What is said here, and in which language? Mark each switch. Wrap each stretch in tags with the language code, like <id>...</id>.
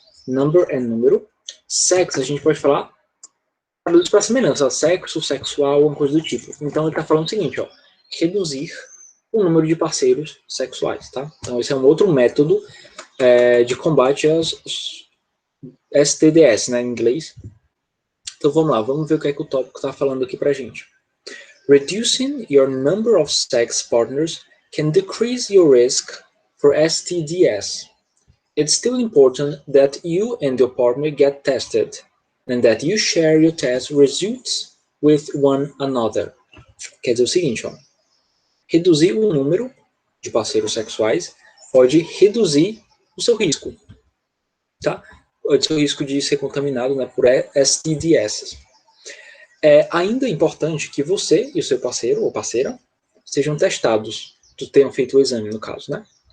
<pt>Number é número. Sex, a gente pode falar traduz para semelhança, sexo, sexual, alguma coisa do tipo. Então ele está falando o seguinte, ó, reduzir o número de parceiros sexuais, tá? Então esse é um outro método de combate às STDs, né, em inglês. Então vamos lá, vamos ver o que é que o tópico está falando aqui pra gente.</pt> <en>Reducing your number of sex partners can decrease your risk for STDs. It's still important that you and your partner get tested and that you share your test results with one another.</en> <pt>Quer dizer o seguinte, ó, reduzir o número de parceiros sexuais pode reduzir o seu risco, tá? O seu risco de ser contaminado, né, por STDs. É ainda importante que você e o seu parceiro ou parceira sejam testados, tenham feito o exame, no caso, né?</pt>